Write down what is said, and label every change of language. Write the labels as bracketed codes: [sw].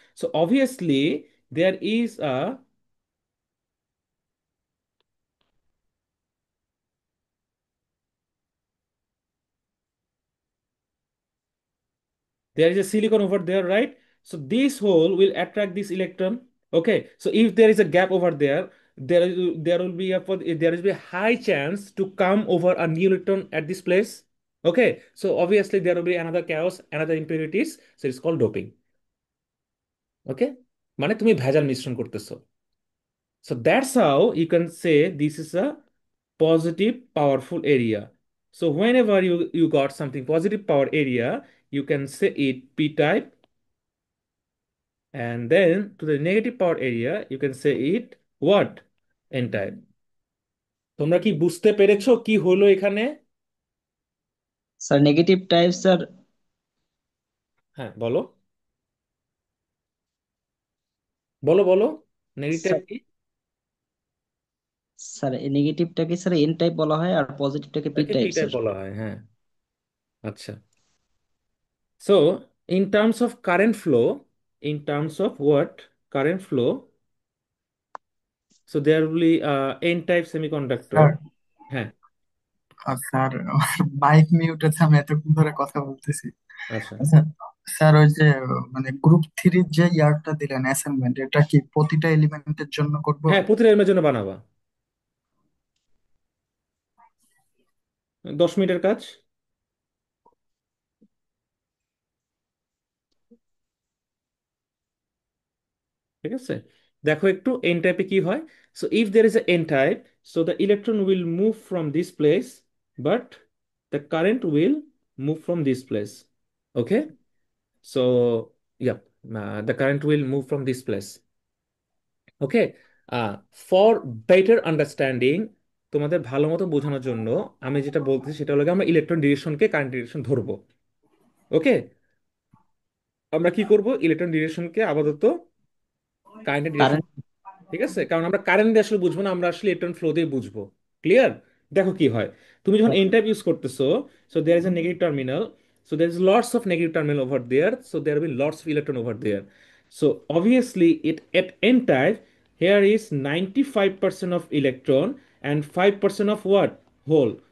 [en] So obviously there is a silicon over there, right? So this hole will attract this electron. Okay, so if there is a gap over there, there will be there will be a high chance to come over a new electron at this place. Okay, so obviously there will be another chaos, another impurities. So it's called doping. [bn] Okay, মানে তুমি ভেজাল মিশ্রণ করতেছো। [en] So that's how you can say this is a positive powerful area. So whenever you got something positive power area, you can say it p type and then to the negative power area you can say it what? [bn] N type. তোমরা কি বুঝতে পেরেছো কি হলো এখানে? Sir negative type sir. হ্যাঁ বলো, বলো বলো, নেগেটিভ টাইপ স্যার কি? স্যার নেগেটিভটাকে স্যার এন টাইপ বলা হয় আর পজিটিভটাকে পি তাকে পি টাইপ টাইপ স্যার। বলা হয়, হ্যাঁ। [en] আচ্ছা, so in terms of current flow, in terms of what? Current flow, so there will be n type semiconductor. [bn] Sir, হ্যাঁ। Sir mic mute আছে, আমি এতক্ষণ ধরে কথা বলতেছি। আচ্ছা, আচ্ছা স্যার, ওই যে মানে গ্রুপ থ্রির যে ইয়ারটা দিলেন অ্যাসাইনমেন্ট, এটা কি প্রতিটা এলিমেন্টের জন্য করব? হ্যাঁ প্রতিটা এর জন্য বানাবা, 10 মিনিটের কাজ। ঠিক আছে, দেখো একটু এন টাইপে কি হয়। [en] So if there is a n type, so the electron will move from this place, but the current will move from this place. Okay, so yeah, the current will move from this place. [bn] Okay, [en] for better understanding, [bn] তোমাদের ভালো মতো বোঝানোর জন্য আমি যেটা বলতেছি সেটা হলো গিয়ে আমরা ইলেকট্রন ডিরেকশনকে কারেন্ট ডিরেকশন ধরবো। ওকে, আমরা কি করব, ইলেকট্রন ডিরেকশনকে আপাতত কারেন্টের ডিরেকশন। কারেন্ট। ঠিক আছে, কারণ আমরা কারেন্ট দিয়ে আসলে বুঝবো না, আমরা আসলে ইলেকট্রন ফ্লো দিয়ে বুঝবো। ক্লিয়ার? দেখো কি হয়, তুমি যখন এন টাইপ ইউজ করতেছো, [en] So there is a negative terminal, so there is lots of negative terminal over there, so there will be lots of electron over there. So obviously it at n type, here is 95% of electron and 5% of what? Hole.